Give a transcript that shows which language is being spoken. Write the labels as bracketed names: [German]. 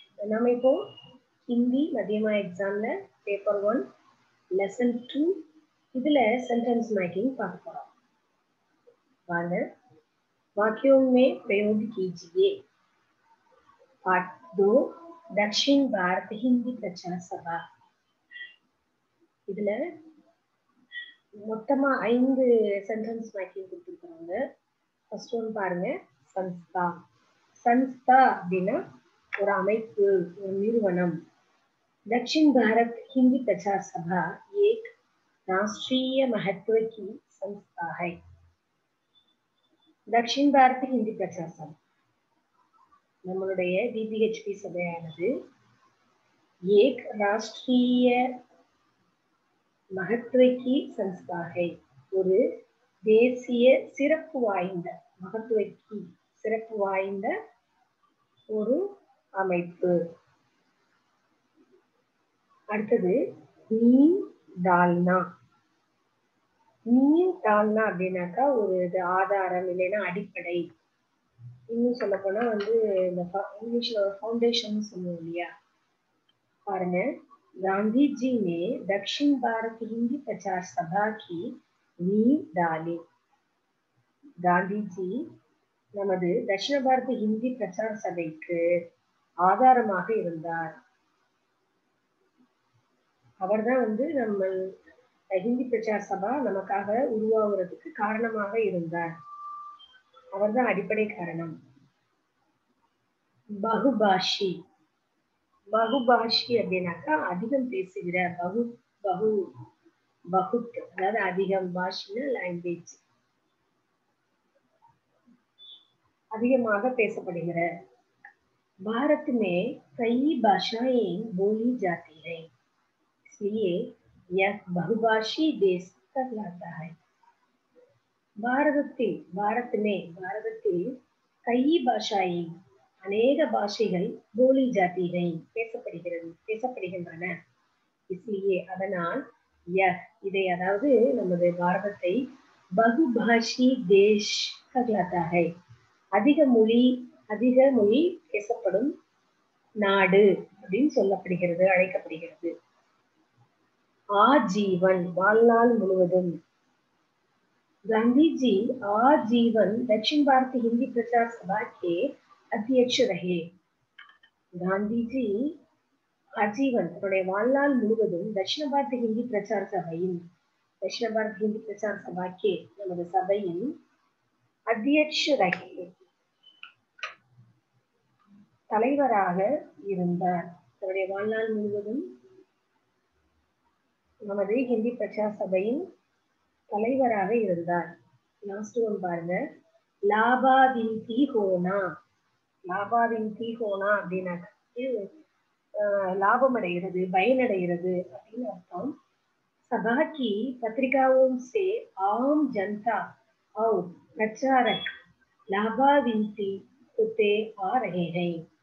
[Tamil] நாம இப்போ ஹிந்தி மத்தியமா எக்ஸாம்ல பேப்பர் 1 லெசன் 2 இதுல சென்டென்ஸ் மேக்கிங் பார்க்க போறோம். [Hindi] वाले वाक्यों में प्रयोग कीजिए। पार्ट 2 दक्षिण भारत हिंदी प्रचार सभा। [Tamil] இதுல மொத்தமா 5 சென்டென்ஸ் மேக்கிங் கொடுத்திருக்காங்க. ஃபர்ஸ்ட் ஒன் பாருங்க, संस्था। संस्था அப்படின்னா ஒரு அமைப்பு, ஒரு நிறுவனம். [Hindi] दक्षिण भारत हिंदी प्रचार सभा एक राष्ट्रीय महत्व की संस्था है। [Tamil] दक्षिण भारत हिंदी प्रचार सभा நம்மளுடைய DBHP சபையானது [Hindi] एक राष्ट्रीय महत्व की संस्था है, [Tamil] ஒரு தேசிய சிறப்பு வாய்ந்த महत्व की சிறப்பு வாய்ந்த ஒரு அமைப்பு. அடுத்தது नींव डालना। नींव डालना அப்படின்னாக்கா ஒரு இது ஆதாரம் இல்லைன்னா அடிப்படை. இன்னும் சொல்ல போனா வந்து இந்த இங்கிலீஷ்ல ஃபவுண்டேஷன் சொல்லுவோம் இல்லையா. [Hindi] பாருங்க, गांधी जी ने दक्षिण भारत हिंदी प्रचार सभा की नींव डाली। [Tamil] गांधी जी நமது தட்சிண பாரத ஹிந்தி பிரச்சார சபைக்கு ஆதாரமாக இருந்தார். அவர்தான் வந்து நம்ம ஹிந்தி பிரச்சார சபா நமக்காக உருவாகிறதுக்கு காரணமாக இருந்தார். அவர்தான் அடிப்படை காரணம். பகுபாஷி। பகுபாஷி அப்படின்னாக்கா அதிகம் பேசுகிற, பகுத் அதாவது அதிகம், பாஷினா லாங்குவேஜ், அதிகமாக பேசப்படுகிற. [Hindi] भारत में कई भाषाएं बोली जाती है, इसलिए यह बहुभाषी देश कहलाता है। [Tamil] பாரதத்தில் [Hindi] कई भाषाएं [Tamil] அநேக பாஷைகள் போலி ஜாத்திகை பேசப்படுகின்றன. इसलिए அதனால் இதை அதாவது நமது பாரதத்தை பகுபாஷி தேஷ் [Hindi] कहलाता है, [Tamil] அதிக மொழி பேசப்படும் நாடு அப்படின்னு சொல்லப்படுகிறது, அழைக்கப்படுகிறது. ஆஜீவன் வாழ்நாள் முழுவதும்। [Hindi] गांधी जी आजीवन दक्षिण भारत हिंदी प्रचार सभा के अध्यक्ष रहे। गांधी जी आजीवन [Tamil] தன்னுடைய வாழ்நாள் முழுவதும் [Hindi] दक्षिण भारत हिंदी प्रचार सभाயின் दक्षिण भारत हिंदी प्रचार सभा के [Tamil] நமது சபையின் [Hindi] अध्यक्ष रहे [Tamil] தலைவராக இருந்தார். தன்னுடைய வாழ்நாள் முழுவதும் நமது ஹிந்தி பிரச்சார சபையின் தலைவராக இருந்தார். லாஸ்ட் ஒன் பாருங்க, லாபாவிந்தி ஹோனா। லாபாவிந்தி ஹோனா அப்படின்னாக்க லாபம் அடைகிறது, பயனடைகிறது அப்படின்னு அர்த்தம். [Hindi] सभा की पत्रिकाओं से आम जनता और प्रचारक लाभान्वित होते आ रहे हैं।